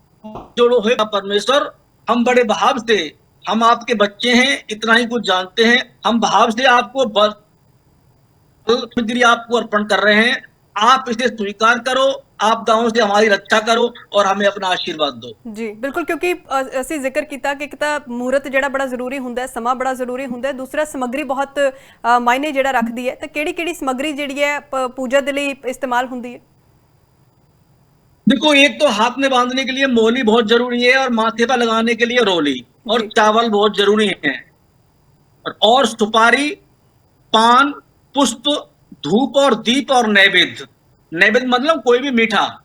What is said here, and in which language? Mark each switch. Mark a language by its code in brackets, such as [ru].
[hi] जोड़ो है परमेश्वर, हम बड़े भाव से, हम आपके बच्चे हैं, इतना ही कुछ जानते हैं, हम भाव से आपको सामग्री आपको अर्पण कर रहे हैं, आप इसे स्वीकार करो, आपदाओं से हमारी रक्षा करो और हमें अपना आशीर्वाद दो। [pa] ਜੀ ਬਿਲਕੁਲ, ਕਿਉਂਕਿ ਅਸੀਂ ਜ਼ਿਕਰ ਕੀਤਾ ਕਿ ਇੱਕ ਤਾਂ ਮੂਰਤ ਜਿਹੜਾ ਬੜਾ ਜ਼ਰੂਰੀ ਹੁੰਦਾ ਹੈ, ਸਮਾਂ ਬੜਾ ਜ਼ਰੂਰੀ ਹੁੰਦਾ ਹੈ, ਦੂਸਰਾ ਸਮੱਗਰੀ ਬਹੁਤ ਮਾਇਨੇ ਜਿਹੜਾ ਰੱਖਦੀ ਹੈ, ਤਾਂ ਕਿਹੜੀ ਕਿਹੜੀ ਸਮੱਗਰੀ ਜਿਹੜੀ ਹੈ ਪੂਜਾ ਦੇ ਲਈ ਇਸਤੇਮਾਲ ਹੁੰਦੀ ਹੈ? [hi] देखो, एक तो हाथ में बांधने के लिए मोली बहुत जरूरी है और माथे पर लगाने के लिए रोली और जी चावल बहुत जरूरी है, और सुपारी, पान, पुष्प, धूप और दीप और नैवेद्य। नैवेद्य मतलब कोई भी मीठा,